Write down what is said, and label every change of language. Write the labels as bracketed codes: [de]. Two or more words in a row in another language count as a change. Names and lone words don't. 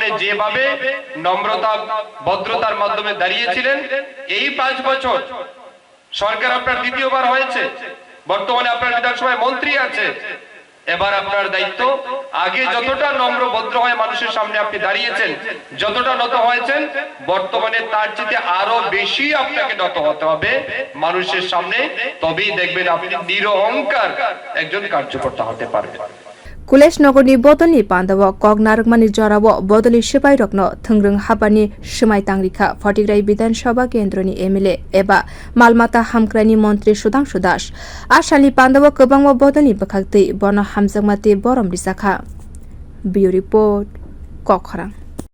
[bn] যেভাবে নম্রতা ভদ্রতার মাধ্যমে দাঁড়িয়েছিলেন এই 5 বছর সরকার আপনার দ্বিতীয়বার হয়েছে বর্তমানে আপনার বিধানসভায় মন্ত্রী আছে এবার আপনার দায়িত্ব আগে যতটা নম্র ভদ্র হয়ে মানুষের সামনে আপনি দাঁড়িয়েছেন যতটা নত হয়েছেন বর্তমানে তার চেয়ে আরো বেশি আপনাকে নত হতে হবে মানুষের সামনে তবেই দেখবেন আপনি নিরহংকার একজন কার্যকর্তা হতে পারবেন [trp] Koleshnagar-ni Bodolni panda o koknarokmani jora o Bodolni sipai rokno thungrung habani swmai tangrikha Fatikroy Bidhan Sabha kendrani MLA eba maalmata hamkrai ni montri Shudhangshu asali panda o kwbangma Bodolni bokhaktwi bono hamjakmati borom risakha [en] Bureau report [trp] Kokharang